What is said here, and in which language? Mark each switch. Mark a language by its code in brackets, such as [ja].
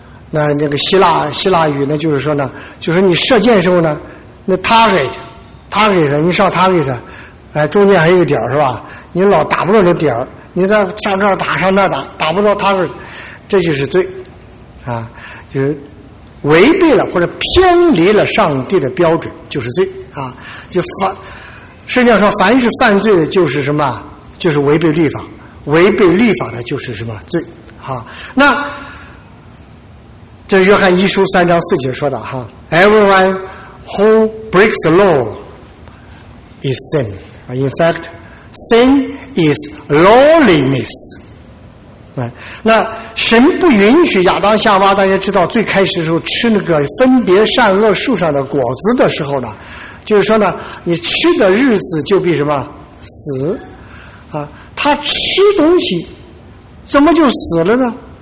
[zh] 那个希腊语呢，就是说呢，就是你射箭的时候呢，那 target 你上 target， 哎，中间还有一个点是吧，你老打不到那点，你在上这儿打上那儿打，打不到 target， 这就是罪啊，就是违背了或者偏离了上帝的标准，就是罪啊。就圣经说，凡是犯罪的就是什么，就是违背律法，违背律法的就是什么罪啊。那这约翰一书三章四节说的哈， [en] Everyone who breaks the law is sin. In fact, sin is lawlessness. [zh] 那神不允许亚当夏娃，大家知道最开始的时候吃那个分别善恶树上的果子的时候呢，就是说呢，你吃的日子就必什么死啊。他吃东西怎么就死了呢？